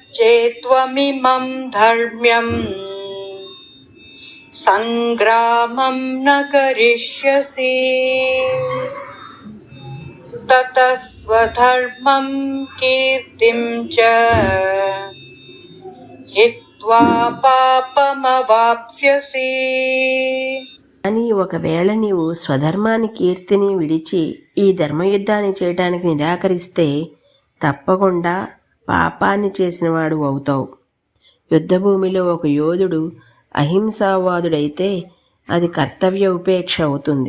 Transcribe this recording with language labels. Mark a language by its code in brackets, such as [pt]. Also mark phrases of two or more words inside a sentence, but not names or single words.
[sa] त्वमिमं धर्म्यं संग्रामं न करिष्यसि ततः स्वधर्मं कीर्तिं च हित्वा पापमवाप्स्यसि. [te] అని ఒకవేళ నీవు స్వధర్మాన్ని కీర్తిని విడిచి ఈ ధర్మయుద్ధాన్ని చేయటానికి నిరాకరిస్తే తప్పకుండా పాపాన్ని చేసినవాడు అవుతావు. యుద్ధభూమిలో ఒక యోధుడు అహింసావాదుడైతే అది కర్తవ్య ఉపేక్ష అవుతుంది.